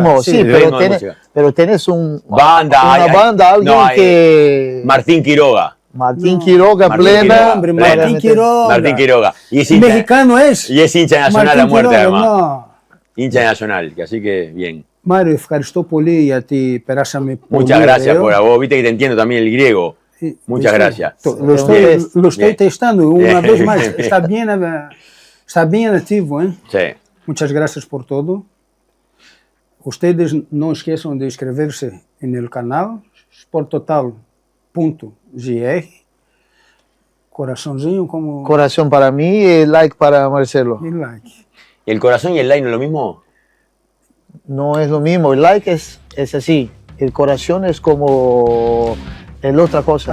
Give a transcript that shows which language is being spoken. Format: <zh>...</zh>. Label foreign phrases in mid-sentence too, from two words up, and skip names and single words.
<es>ritmo, sí, sí, de pero, ritmo de música. pero tienes una Banda, banda, alguien no, que... Martín Quiroga. Martín No. Quiroga, Martín plena. Quiroga, Hombre, plena. Martín Quiroga. Martín Quiroga. Y es hincha, Mexicano es. y es hincha nacional a Martín muerte, Quiroga, además. no. Hincha nacional, que así que bien. Mário,</es> <el>ευχαριστώ πολύ γιατί περάσαμε πολύ</el> <es>Muchas gracias</es> <el>ωραίο.</el> <es>por a vos. Viste que te entiendo también el griego. Sí, Muchas sí. gracias. Lo estoy Bien. testando una Bien. vez más. Está bien activo, ¿eh? Sí. Muchas gracias por todo. Ustedes no</es> <pt>esqueçam de inscrever-se</pt> <es>en el canal sporttotal.gr.</es> <pt>Coraçãozinho como</pt> <es>Corazón para mí y like para Marcelo. y like. ¿El corazón y el like no es lo mismo? No es lo mismo, el like es así. El corazón es como el otra cosa.</es>